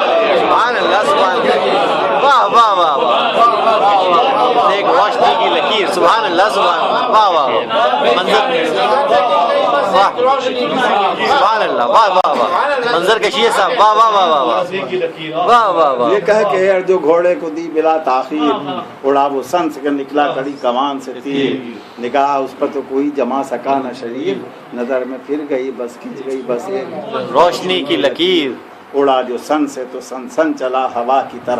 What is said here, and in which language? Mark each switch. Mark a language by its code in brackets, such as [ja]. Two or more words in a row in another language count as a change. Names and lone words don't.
[ur] ایک روشنی کی لکیر. [ar] سبحان اللہ سبحان اللہ [ur] واہ واہ [ar] سبحان اللہ [ur] واہ واہ واہ منظر کشی ہے صاحب واہ واہ واہ واہ واہ واہ واہ یہ کہہ کہ ہے جو گھوڑے کو دی بلا تاخیر اڑا وہ سن سے نکلا کڑی کمان سے تیر نگاہ اس پر تو کوئی جما سکا نہ شریف نظر میں پھر گئی بس کھنچ گئی بس ایک روشنی کی لکیر اڑا جو سن سے تو سن سن چلا ہوا کی طرح